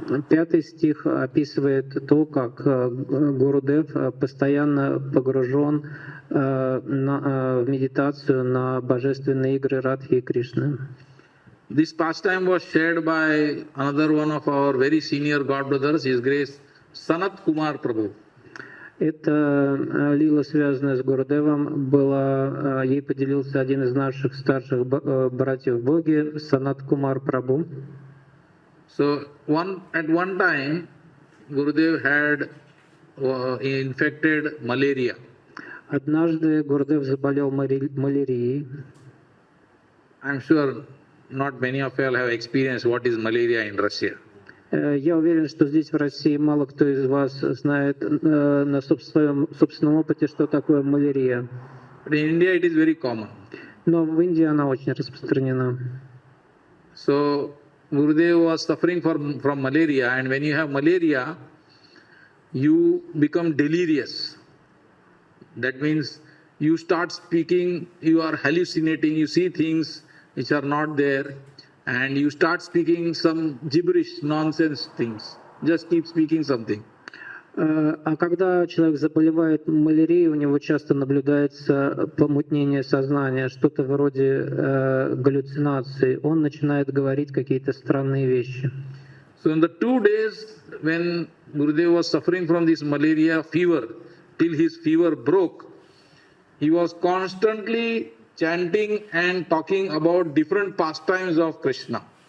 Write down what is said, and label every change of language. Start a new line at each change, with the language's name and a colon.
Russian: 5-й стих описывает то, как Гурудев постоянно погружен в медитацию на божественные игры Радхи и Кришны.
English: This pastime was shared by another one of our very senior God brothers, His Grace Sanat Kumar Prabhu.
Russian: Эта лила, связанная с Гурудевом, ей поделился один из наших старших братьев в Боге, Санат Кумар Прабху.
English: So at one time, Gurudev had infected malaria.
Russian: Однажды Гурудев заболел малярией.
English: I'm sure not many of you have experienced what is malaria in Russia.
Russian: Я уверен, что здесь в России мало кто из вас знает на собственном опыте, что такое малярия.
English: But in India it is very common.
Russian: Но в Индии она очень распространена.
English: So Gurudev was suffering from malaria, and when you have malaria, you become delirious. That means you start speaking, you are hallucinating, you see things which are not there, and you start speaking some gibberish, nonsense things. Just keep speaking something.
Russian: А когда человек заболевает малярией, у него часто наблюдается помутнение сознания, что-то вроде галлюцинаций. Он начинает говорить какие-то странные вещи.
English: So in the 2 days when Gurudev was suffering from this malaria fever, till his fever broke, he was constantly chanting and talking about different pastimes of Krishna.